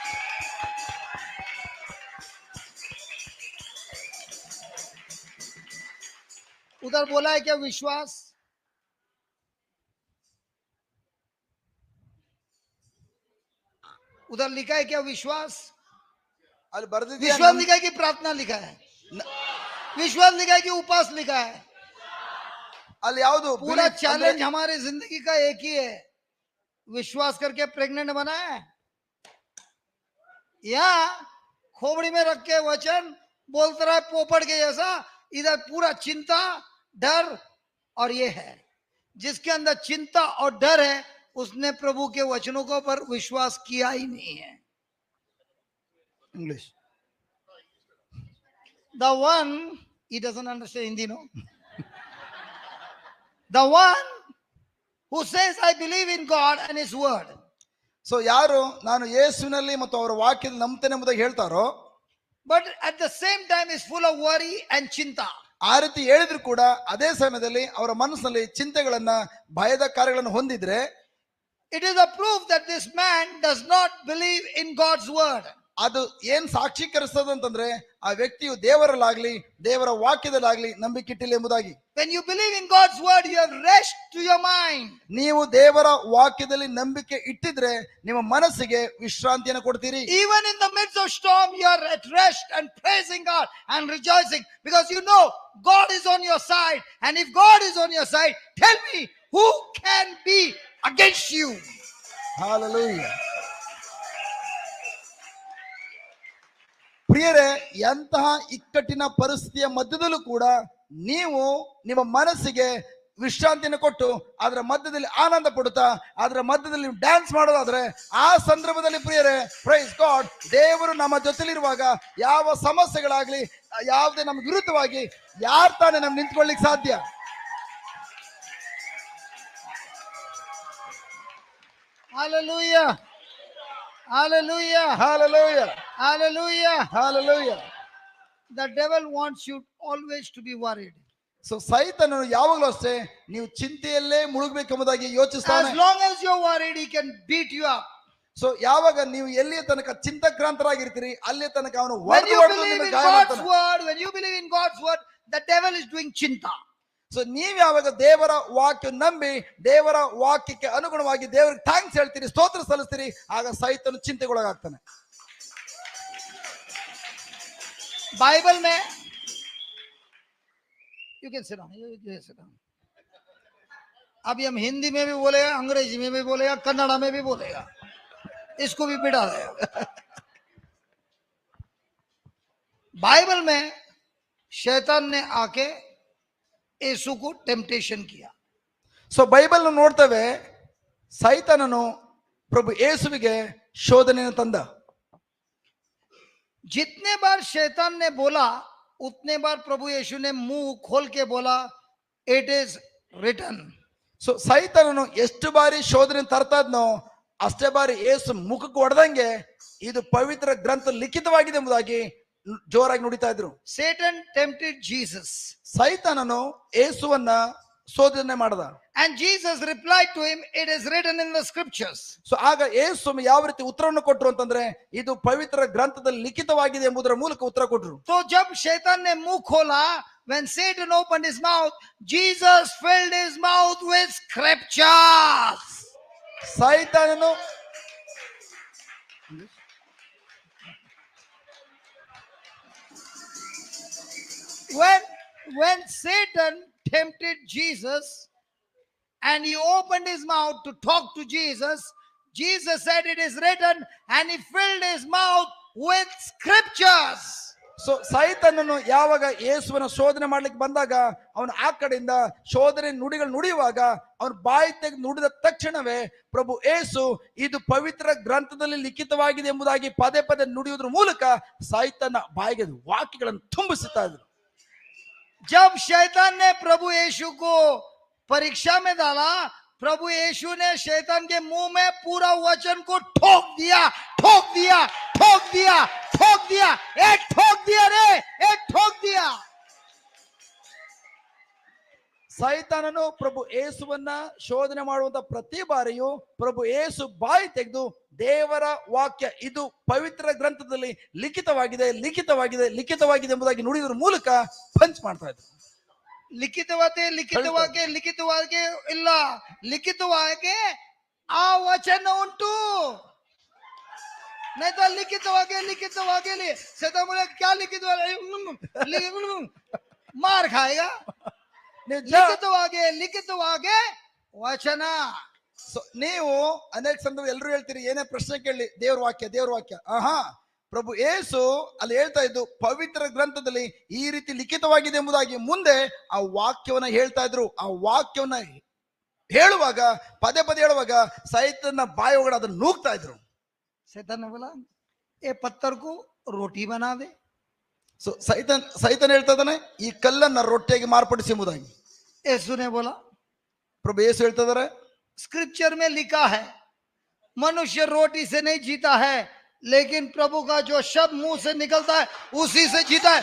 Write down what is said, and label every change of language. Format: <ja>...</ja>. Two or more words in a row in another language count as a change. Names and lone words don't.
<hi>उधर बोला है क्या विश्वास? उधर लिखा है क्या विश्वास?</hi> <kn>ಅಲ್ಲಿ ಬರ್ದಿದ್ಯಾ?</kn> <hi>विश्वास लिखा है कि प्रार्थना लिखा है? विश्वास लिखा है कि उपवास लिखा है?</hi> <kn>ಅಲ್ಲಿ ಯಾವುದು?</kn> <hi>पूरा चैलेंज हमारे जिंदगी का एक ही है, विश्वास करके प्रेग्नेंट बना है या खोपड़ी में रख के वचन बोलता रहा है पोपट के जैसा. इधर पूरा चिंता, डर और ये है. जिसके अंदर चिंता और डर है, उसने प्रभु के वचनों के ऊपर विश्वास किया ही नहीं है. इंग्लिश.</hi> <en>The one, he doesn't understand Hindi, no? The one who says, I believe in God and His word.</en> <kn>ಸೊ ಯಾರು ನಾನು ಯೇಸುವಿನಲ್ಲಿ ಮತ್ತು ಅವರ ವಾಕ್ಯದಲ್ಲಿ ನಂಬ್ತೇನೆ ಎಂಬುದಾಗಿ ಹೇಳ್ತಾರೋ,</kn> <en>but at the same time is full of worry and chinta.</en> <kn>ಆ ರೀತಿ ಹೇಳಿದ್ರು ಕೂಡ ಅದೇ ಸಮಯದಲ್ಲಿ ಅವರ ಮನಸ್ಸಿನಲ್ಲಿ ಚಿಂತೆಗಳನ್ನ, ಭಯದ ಕಾರ್ಯಗಳನ್ನು ಹೊಂದಿದ್ರೆ,</kn> <en>it is a proof that this man does not believe in God's word.</en> <kn>ಅದು ಏನ್ ಸಾಕ್ಷೀಕರಿಸ್ತದ ಅಂತಂದ್ರೆ ಆ ವ್ಯಕ್ತಿಯು ದೇವರಲ್ಲಾಗ್ಲಿ ದೇವರ ವಾಕ್ಯದಲ್ಲಾಗ್ಲಿ ನಂಬಿಕೆ ಇಟ್ಟಿಲ್ಲ ಎಂಬುದಾಗಿ.</kn> <en>When you believe in God's word, you have rest to your mind.</en> <kn>ನೀವು ದೇವರ ವಾಕ್ಯದಲ್ಲಿ ನಂಬಿಕೆ ಇಟ್ಟಿದ್ರೆ ನಿಮ್ಮ ಮನಸ್ಸಿಗೆ ವಿಶ್ರಾಂತಿಯನ್ನು ಕೊಡ್ತೀರಿ.</kn> <en>Even in the midst of storm, you are at rest and praising God and rejoicing, because you know God is on your side. And if God is on your side, tell me, who can be against you? Hallelujah.</en> <kn>ಪ್ರಿಯರೇ, ಎಂತಹ ಇಕ್ಕಟ್ಟಿನ ಪರಿಸ್ಥಿತಿಯ ಮಧ್ಯದಲ್ಲೂ ಕೂಡ ನೀವು ನಿಮ್ಮ ಮನಸ್ಸಿಗೆ ವಿಶ್ರಾಂತಿಯನ್ನು ಕೊಟ್ಟು ಅದರ ಮಧ್ಯದಲ್ಲಿ ಆನಂದ ಪಡುತ್ತಾ ಅದರ ಮಧ್ಯದಲ್ಲಿ ಡ್ಯಾನ್ಸ್ ಮಾಡೋದಾದ್ರೆ, ಆ ಸಂದರ್ಭದಲ್ಲಿ ಪ್ರಿಯರೇ,</kn> <en>Praise God,</en> <kn>ದೇವರು ನಮ್ಮ ಜೊತೆಲಿರುವಾಗ ಯಾವ ಸಮಸ್ಯೆಗಳಾಗ್ಲಿ, ಯಾವುದೇ ನಮ್ಮ ವಿರುದ್ಧವಾಗಿ ಯಾರು ತಾನೇ ನಮ್ಗೆ ನಿಂತ್ಕೊಳ್ಳಿಕ್ ಸಾಧ್ಯ?</kn> <en>Hallelujah. Hallelujah. Hallelujah. Hallelujah. Hallelujah. The devil wants you always to be worried.</en> <kn>ಸೊ ಸೈತನು ಯಾವಾಗಲೂ ಅಷ್ಟೇ ನೀವು ಚಿಂತೆಯಲ್ಲೇ ಮುಳುಗಬೇಕೆಂಬುದಾಗಿ ಯೋಚಿಸ್ತಾನೆ.</kn> <en>As long as you're worried, he can beat you up.</en> <kn>ಸೊ ಯಾವಾಗ ನೀವು ಎಲ್ಲಿಯ ತನಕ ಚಿಂತಾಕ್ರಾಂತರಾಗಿರ್ತೀರಿ ಅಲ್ಲಿಯ ತನಕ ಅವನು</kn> <en>when you believe in God's word, when you believe in God's word, the devil is doing chinta.</en> <kn>ಸೊ ನೀವ್ ಯಾವಾಗ ದೇವರ ವಾಕ್ಯ ನಂಬಿ ದೇವರ ವಾಕ್ಯಕ್ಕೆ ಅನುಗುಣವಾಗಿ ದೇವರಿಗೆ ಥ್ಯಾಂಕ್ಸ್ ಹೇಳ್ತೀರಿ, ಸ್ತೋತ್ರ ಸಲ್ಲಿಸ್ತೀರಿ, ಆಗ ಸೈತನು ಚಿಂತೆಗೊಳಗಾಗ್ತಾನೆ.</kn> <hi>बाइबल में</hi> <en>you can sit down. You can sit down.</en> <hi>अभी हम हिंदी में भी बोलेगा, अंग्रेजी में भी बोलेगा, कन्नड़ा में भी बोलेगा, इसको भी बिठा देगा. बाइबल में शैतान ने आके यीशु को टेम्पटेशन किया.</hi> <kn>ಸೊ ಬೈಬಲ್ ನೋಡ್ತೇವೆ, ಸೈತಾನನು ಪ್ರಭು ಯೇಸುವಿಗೆ ಶೋಧನೆಯನ್ನು ತಂದ.</kn> <hi>जितने बार शैतान ने बोला उतने बार प्रभु यीशु ने मुंह खोल के बोला,</hi> <en>It is written.</en> <kn>ಸೊ ಸೈತಾನನು ಎಷ್ಟು ಬಾರಿ ಶೋಧನೆ ತರ್ತಾ ಇದ್ನೋ ಅಷ್ಟೇ ಬಾರಿ ಏಸು ಮುಖಕ್ಕೆ ಹೊಡೆದಂಗೆ ಇದು ಪವಿತ್ರ ಗ್ರಂಥ ಲಿಖಿತವಾಗಿದೆ ಎಂಬುದಾಗಿ ಜೋರಾಗಿ ನುಡಿತಾ ಇದ್ರು.</kn> <en>Satan tempted Jesus.</en> <kn>ಸೈತಾನನು ಏಸುವನ್ನ ಶೋಧನೆ ಮಾಡದ.</kn> <en>And Jesus replied to him, it is written in the scriptures.</en> <kn>ಸೊ ಆಗ ಏಸು ಯಾವ ರೀತಿ ಉತ್ತರವನ್ನು ಕೊಟ್ಟರು ಅಂತಂದ್ರೆ ಇದು ಪವಿತ್ರ ಗ್ರಂಥದಲ್ಲಿ ಲಿಖಿತವಾಗಿದೆ ಎಂಬುದರ ಮೂಲಕ ಉತ್ತರ ಕೊಟ್ಟರು.</kn> <hi>तो जब शैतान ने मुंह खोला,</hi> <en>when Satan opened his mouth, Jesus filled his mouth with scriptures.</en> <kn>ಸೈತಾನನು</kn> <en>when Satan tempted Jesus and he opened his mouth to talk to Jesus, Jesus said it is written, and he filled his mouth with scriptures.</en> <kn>ಸೊ ಸೈತಾನನು ಯಾವಾಗ ಯೇಸುವನ ಶೋಧನೆ ಮಾಡ್ಲಿಕ್ಕೆ ಬಂದಾಗ ಅವನು ಆ ಕಡೆಯಿಂದ ಶೋಧನೆ ನುಡಿಗಳು ನುಡಿಯುವಾಗ ಅವನು ಬಾಯಿ ತೆಗೆದು ನುಡಿದ ತಕ್ಷಣವೇ ಪ್ರಭು ಯೇಸು ಇದು ಪವಿತ್ರ ಗ್ರಂಥದಲ್ಲಿ ಲಿಖಿತವಾಗಿದೆ ಎಂಬುದಾಗಿ ಪದೇ ಪದೇ ನುಡಿಯುವುದರ ಮೂಲಕ ಸೈತಾನ ಬಾಯಿಗೆ ವಾಕ್ಯಗಳನ್ನು ತುಂಬಿಸುತ್ತಾ ಇದ್ರು.</kn> <hi>जब शैतान ने प्रभु यीशु को परीक्षा में डाला, प्रभु यीशु ने शैतान के मुंह में पूरा वचन को ठोक दिया, ठोक दिया, ठोक दिया, ठोक दिया, एक ठोक दिया रे, एक ठोक दिया.</hi> <kn>ಸೈತಾನನು ಪ್ರಭು ಯೇಸುವನ್ನ ಶೋಧನೆ ಮಾಡುವಂತ ಪ್ರತಿ ಬಾರಿಯೂ ಪ್ರಭು ಯೇಸು ಬಾಯಿ ತೆಗೆದು ದೇವರ ವಾಕ್ಯ ಇದು ಪವಿತ್ರ ಗ್ರಂಥದಲ್ಲಿ ಲಿಖಿತವಾಗಿದೆ ಲಿಖಿತವಾಗಿದೆ ಲಿಖಿತವಾಗಿದೆ ಎಂಬುದಾಗಿ ನುಡಿಯುವುದರ ಮೂಲಕ ಪಂಚ್ ಮಾಡ್ತಾ ಇದ್ರು. ಲಿಖಿತವಾಗಿದೆ ಲಿಖಿತವಾಗಿ ಲಿಖಿತವಾಗಿ ಇಲ್ಲ, ಲಿಖಿತವಾಗಿ ಆ ವಚನ ಉಂಟು.</kn> <hi>नहीं तो लिखितवागे सदा बोले क्या लिखित मार खाएगा.</hi> <kn>ಲಿಖಿತವಾಗೆ ವಚನ. ನೀವು ಅನೇಕ ಸಂದರ್ಭ ಎಲ್ಲರೂ ಹೇಳ್ತೀರಿ, ಏನೇ ಪ್ರಶ್ನೆ ಕೇಳಿ ದೇವ್ರ ವಾಕ್ಯ. ಆಹಾ, ಪ್ರಭು ಯೇಸು ಅಲ್ಲಿ ಹೇಳ್ತಾ ಇದ್ದು ಪವಿತ್ರ ಗ್ರಂಥದಲ್ಲಿ ಈ ರೀತಿ ಲಿಖಿತವಾಗಿದೆ ಎಂಬುದಾಗಿ ಮುಂದೆ ಆ ವಾಕ್ಯವನ್ನ ಹೇಳ್ತಾ ಇದ್ರು. ಆ ವಾಕ್ಯವನ್ನ ಹೇಳುವಾಗ ಪದೇ ಪದೇ ಹೇಳುವಾಗ ಸೈತಾನನ ಬಾಯಿ ಒಳಗಡೆ ಅದನ್ನ ನೂಗ್ತಾ ಇದ್ರು.</kn> <hi>शैतान ने बोला ये पत्थर को रोटी बना दे.</hi> <kn>ಸೊ ಸೈತಾನ ಹೇಳ್ತಾ ಇದ್ದಾನೆ ಈ ಕಲ್ಲನ್ನ ರೊಟ್ಟಿಯಾಗಿ ಮಾರ್ಪಡಿಸಿ ಎಂಬುದಾಗಿ.</kn> <hi>यीशु ने बोला,</hi> <kn>ಪ್ರಭು ಯೇಸು ಹೇಳ್ತಾ ಇದ್ದಾರೆ</kn> <hi>स्क्रिप्चर में लिखा है मनुष्य रोटी से नहीं जीता है, लेकिन प्रभु का जो शब्द मुंह से निकलता है उसी से जीता है.</hi>